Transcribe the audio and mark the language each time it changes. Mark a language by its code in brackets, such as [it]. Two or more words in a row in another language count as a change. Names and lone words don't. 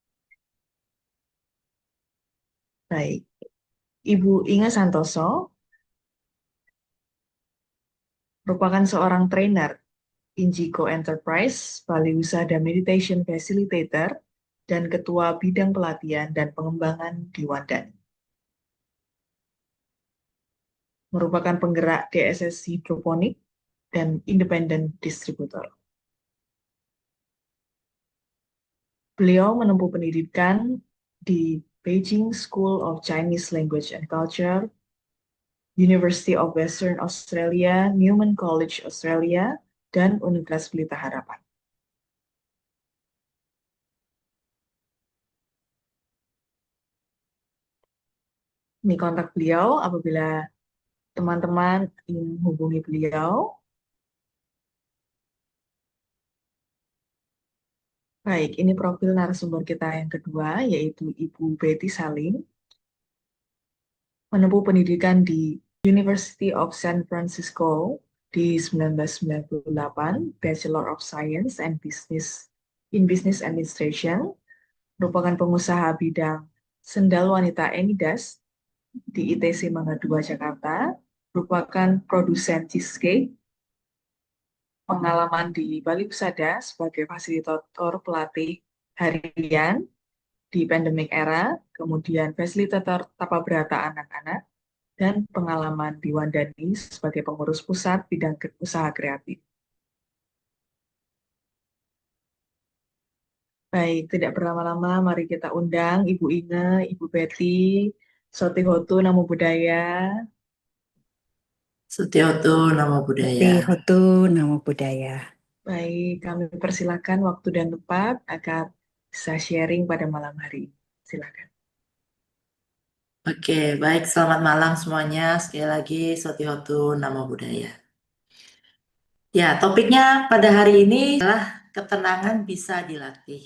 [id] Baik, Ibu Inga Santoso merupakan seorang trainer Injiko Enterprise, Bali Wisada [en] Meditation Facilitator, [id] dan Ketua Bidang Pelatihan dan Pengembangan di Wandani. Merupakan penggerak DSS Hidroponik dan [en] Independent Distributor. [id] Beliau menempuh pendidikan di Beijing School of Chinese Language and Culture, University of Western Australia, Newman College Australia, dan Universitas Pelita Harapan. Ini kontak beliau apabila teman-teman ingin hubungi beliau. Baik, ini profil narasumber kita yang kedua, yaitu Ibu Betty Saling, menempuh pendidikan di University of San [en] Francisco di 1998, Bachelor of Science and Business in Business Administration, [id] merupakan pengusaha bidang sendal wanita Enidas di ITC Mangga 2 Jakarta, merupakan produsen cheesecake, pengalaman di Bali Pusada sebagai fasilitator pelatih harian di [en] pandemic era, [id] kemudian fasilitator tapa berata anak-anak, dan pengalaman di Wandani sebagai pengurus pusat bidang usaha kreatif. Baik, tidak berlama-lama, mari kita undang Ibu Inge, Ibu Betty, [pi] Sotihotu Namo Buddhaya. Sutioto Namo Buddhaya. Sutihotu Namo Buddhaya. [id] Baik, kami persilakan waktu dan tempat agar bisa sharing pada malam hari ini. Silakan. Oke, baik. Selamat malam semuanya. Sekali lagi, [pi] Sutioto Namo Buddhaya. [id] Ya, topiknya pada hari ini adalah ketenangan bisa dilatih.